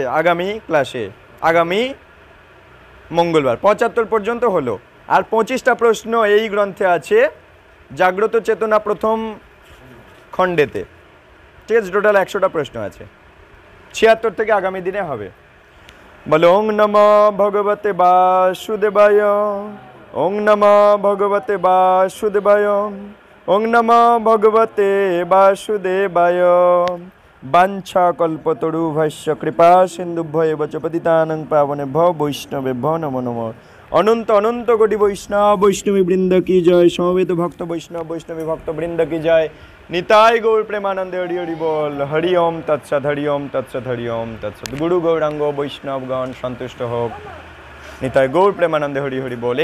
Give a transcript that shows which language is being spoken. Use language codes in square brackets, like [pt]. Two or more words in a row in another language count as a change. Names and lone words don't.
[bn] আগামী ক্লাসে, আগামী মঙ্গলবার। 75 পর্যন্ত হলো, আর 25টা প্রশ্ন এই গ্রন্থে আছে, জাগ্রত চেতনা প্রথম খণ্ডেতে। ঠিক আছে, টোটাল 100টা প্রশ্ন আছে, 76 থেকে আগামী দিনে হবে। [sa] বলো ওং নমঃ ভগবতে বাসুদেবায়, ওং নমঃ ভগবতে বাসুদেবায়, ওং নমঃ ভগবতে বাসুদেবায়। বাঞ্ছা কল্পতরুভ্যশ্চ কৃপা সিন্ধুভ্য এব চ পতিতানাং পাবনেভ্যো বৈষ্ণবেভ্যো নমো নমঃ। [bn] অনন্ত অনন্ত কোটি বৈষ্ণব বৈষ্ণবী বৃন্দ কি জয়, সমবেত ভক্ত বৈষ্ণব বৈষ্ণবী ভক্ত বৃন্দ কি জয়। নিতাই গৌর প্রেমানন্দে হরি হরি বল। [sa] হরি ওম তৎসৎ, হরি ওম তৎসৎ, হরি ওম তৎসৎ। [bn] গুরু গৌরাঙ্গ বৈষ্ণবগণ সন্তুষ্ট হোক। নিতাই গৌর প্রেমানন্দে হরি হরি বল।